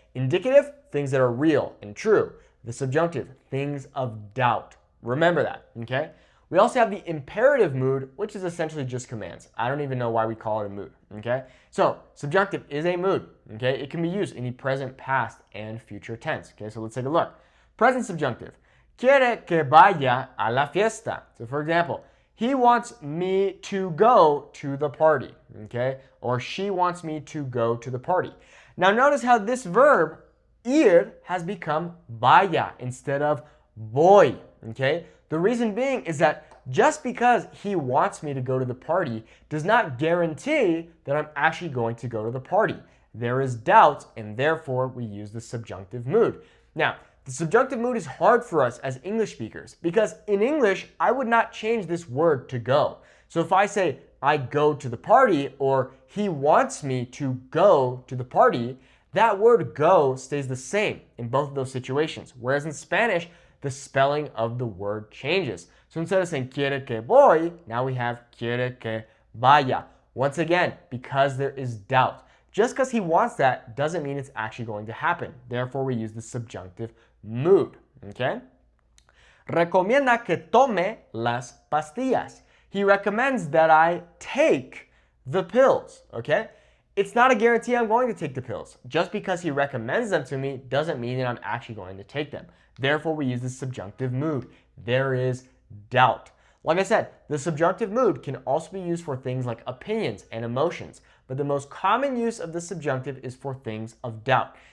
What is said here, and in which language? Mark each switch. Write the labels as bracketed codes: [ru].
[en] Indicative, things that are real and true. The subjunctive, things of doubt. Remember that, okay? We also have the imperative mood, which is essentially just commands. I don't even know why we call it a mood, okay? So, subjunctive is a mood, okay? It can be used in the present, past, and future tense, okay? So let's take a look. Present subjunctive. [es] Quiere que vaya a la fiesta. [en] So for example, he wants me to go to the party, okay? Or she wants me to go to the party. Now notice how this verb, ir, has become vaya instead of voy, okay? The reason being is that just because he wants me to go to the party does not guarantee that I'm actually going to go to the party. There is doubt, and therefore we use the subjunctive mood. Now, the subjunctive mood is hard for us as English speakers because in English, I would not change this word to go. So if I say, I go to the party, or he wants me to go to the party, that word go stays the same in both of those situations. Whereas in Spanish, the spelling of the word changes. So instead of saying [es] quiere que voy, [en] now we have [es] quiere que vaya. [en] Once again, because there is doubt. Just because he wants that doesn't mean it's actually going to happen. Therefore, we use the subjunctive mood, okay? [es] Recomienda que tome las pastillas. [en] He recommends that I take the pills, okay? It's not a guarantee I'm going to take the pills. Just because he recommends them to me doesn't mean that I'm actually going to take them. Therefore, we use the subjunctive mood. There is doubt. Like I said, the subjunctive mood can also be used for things like opinions and emotions, but the most common use of the subjunctive is for things of doubt.